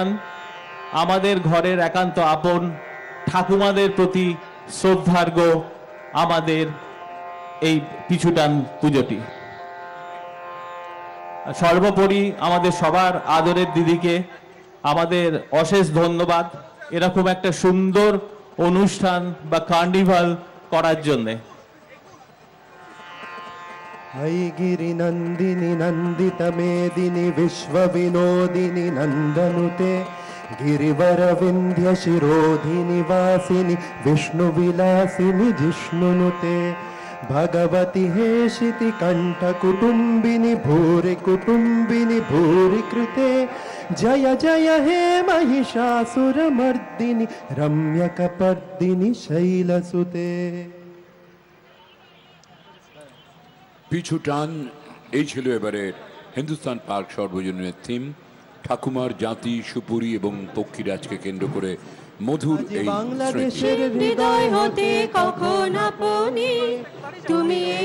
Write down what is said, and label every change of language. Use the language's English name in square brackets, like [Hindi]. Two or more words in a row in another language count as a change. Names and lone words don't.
[Bangla] আমাদের ঘরের একান্ত আপন ঠাকুমাদের প্রতি শ্রদ্ধার্ঘ আমাদের এই পিছুটান পুজোটি। সর্বোপরি আমাদের সবার আদরের দিদিকে আমাদের অশেষ ধন্যবাদ এরকম একটা সুন্দর অনুষ্ঠান বা কার্নিভাল করার জন্যে। [Sanskrit] गिरि नंदिनी नंदित मेदिनी विश्व विनोदिनी नंदनुते गिरिवर विंध्य शिरोधिनी वासिनी विष्णु विलासिनी जिष्णुनुते भगवती हेशिति कंठ कुटुंबिनी भूरि कृते जय जय हे महिषासुर मर्दिनी रम्यकपर्दिनी शैलसुते। [Bangla] পিছু টান, এই ছিল এবারের হিন্দুস্তান পার্ক সর্বজনীনের থিম। ঠাকুমার জাতি, সুপুরি এবং পক্ষীরাজকে কেন্দ্র করে মধুর আজি এই স্মৃতি। বাংলাদেশের হৃদয় হতে কখন আপনি তুমি এই